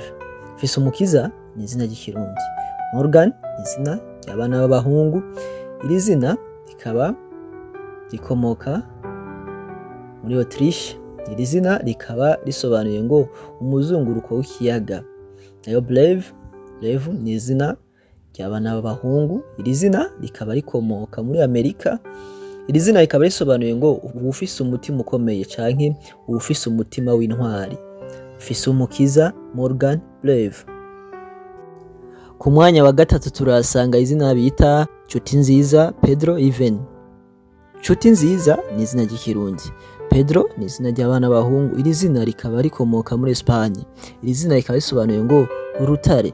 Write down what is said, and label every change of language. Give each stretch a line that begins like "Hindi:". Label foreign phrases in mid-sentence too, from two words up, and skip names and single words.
Rundi: Fisumukiza ni izina ry'ikirundi, Morgan ni izina ry'abana b'abahungu, iri zina rikaba rikomoka muri Autriche, iri zina rikaba risobanuye ngo umuzunguruko w'ikiyaga. Nayo Brave ni izina ry'abana b'abahungu, iri zina rikaba rikomoka muri Amerika, iri zina rikaba risobanuye ngo ufise umutima ukomeye canke ufise umutima w'intwari. Fisumukiza Morgan Brave. Ku mwanya wa 3 turasanga izina bita Nshuti Nziza Pedro Iven. Nshuti Nziza ni izina ry'ikirundi, Pedro ni izina ry'abana b'abahungu, iri zina rikaba rikomoka muri Espagne, iri zina rikaba risobanuye ngo urutare.